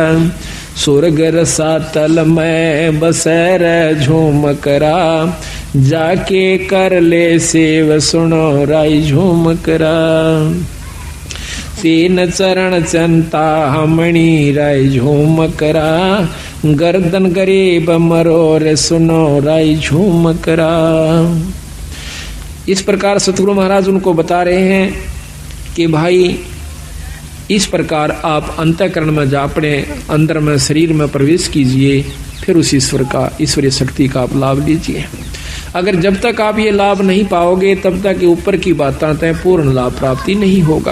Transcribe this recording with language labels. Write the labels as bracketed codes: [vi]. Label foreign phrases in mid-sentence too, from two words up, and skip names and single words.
[hi] स्वर्ग रसातल में बसे रे झुमकरा, जाके कर ले सेव सुनो राई झुमकरा। 3 चरण चंता हमणी राई झुमकरा, गर्दन गरीब मरोर सुनो राई झुमकरा। इस प्रकार सतगुरु महाराज उनको बता रहे हैं कि भाई इस प्रकार आप अंतःकरण में जा, अपने अंदर में, शरीर में प्रवेश कीजिए, फिर उस ईश्वर का, ईश्वरीय शक्ति का आप लाभ लीजिए। अगर जब तक आप ये लाभ नहीं पाओगे, तब तक ऊपर की बातें तय पूर्ण लाभ प्राप्ति नहीं होगा।